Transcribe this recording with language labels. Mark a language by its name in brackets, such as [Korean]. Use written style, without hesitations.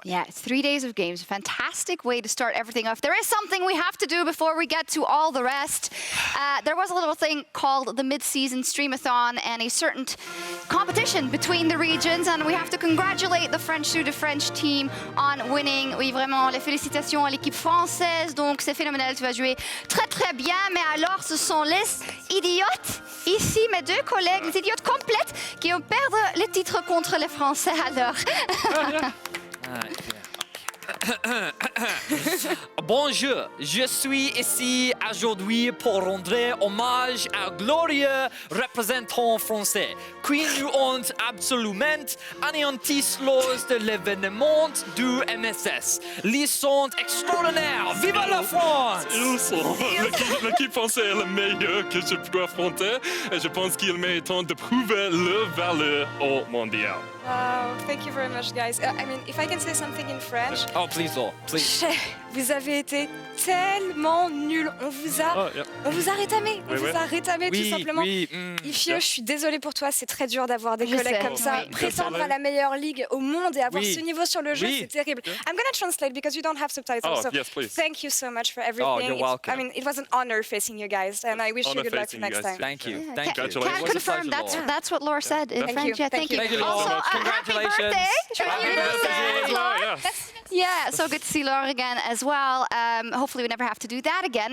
[English] Yeah, it's 3 days of games. Fantastic way to start everything off. There is something we have to do before we get to all the rest. There was a little thing called the mid-season streamathon and a certain competition between the regions, and we have to congratulate the French team on winning. [French] Oui, vraiment, les félicitations à l'équipe française. Donc, c'est phénoménal. Tu vas jouer très, très bien. Mais alors, ce sont les idiotes. Ici, mes deux collègues, les idiotes complètes, qui ont perdu le titre contre les Français. Alors. Bonjour, je suis ici aujourd'hui pour rendre hommage à glorieux représentant français qui nous ont absolument anéanti lors de l'événement du MSS. Ils sont extraordinaires. Vive la France! Ils sont. L'équipe française est la meilleure que je peux affronter et je pense qu'il m'est temps de prouver leur valeur au mondial. [English] Wow, thank you very much, guys. I mean, if I can say something in French. Oh, please, Laure, please. [French] Vous avez été tellement nuls. On vous a rétamé. On vous a rétamé tout simplement. Ifio, je suis désolée pour toi. C'est très dur d'avoir des collègues comme ça. Prétendre à la meilleure ligue au monde et avoir ce niveau sur le jeu, c'est terrible. [English] I'm gonna translate because you don't have subtitles. Oh, so yes, please. thank you so much for everything. Oh, you're welcome. I mean, it was an honor facing you guys, and I wish you good luck next time. Thank you. Thank you. Can confirm that's what Laure said in French. Yeah, thank you. Thank you, Laure. Also, Congratulations. Happy birthday. Yeah. Yeah, so good to see Laure again as well. Hopefully we never have to do that again.